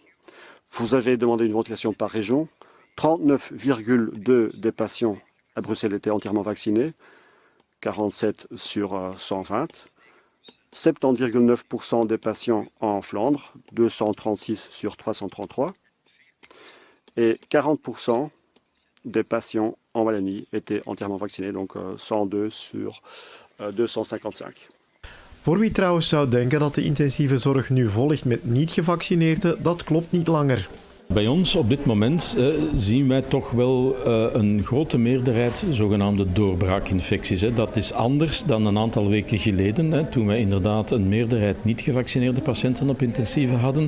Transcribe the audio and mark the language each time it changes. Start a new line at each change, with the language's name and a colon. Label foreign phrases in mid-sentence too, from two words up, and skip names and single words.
French: Vous avez demandé une ventilation par région, 39,2% des patients à Bruxelles étaient entièrement vaccinés, 47 sur 120. 70,9% des patients en Flandre, 236 sur 333, et 40% des patients en Wallonie étaient entièrement vaccinés, donc 102 sur 255.
Dutch: Voor wie trouwens zou denken dat de intensieve zorg nu vol ligt met niet-gevaccineerden, dat klopt niet langer. Bij ons op dit moment zien wij toch wel een grote meerderheid zogenaamde doorbraakinfecties. Dat is anders dan een aantal weken geleden, toen wij inderdaad een meerderheid niet gevaccineerde patiënten op intensieve hadden.